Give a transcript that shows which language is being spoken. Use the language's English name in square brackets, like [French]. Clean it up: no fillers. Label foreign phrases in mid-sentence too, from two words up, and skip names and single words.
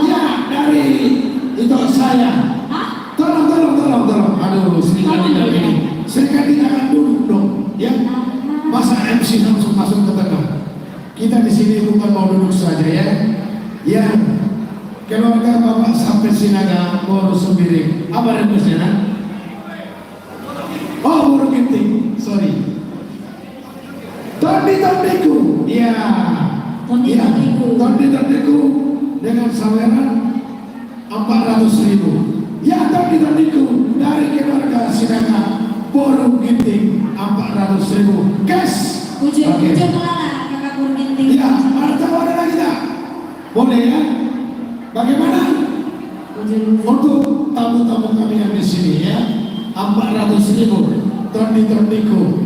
[Indonesian] Ya, dari itu saya. Tolong. Aduh, Sri Kandi ini. Sri Kandi jangan duduk dong, ya. Masa MC langsung masuk ke tengah. Kita di sini bukan mau duduk saja, ya. Ya, keluarga Bapak sampai Sinaga, Boru Sembiring. Apa requestnya? Oh, Boru Ginting, sorry. Tondi-tondiku, ya. Tondi-tondiku dengan saweran 400.000. Ya, tondi-tondiku dari keluarga Sinaga, Boru Ginting 400.000. Cash. Ujung Oke. kelana kakak Boru Ginting. Ya, ada lagi tak? Boleh ya? Bagaimana? Untuk tamu-tamu kami yang di sini ya, 400.000 tondi-tondiku.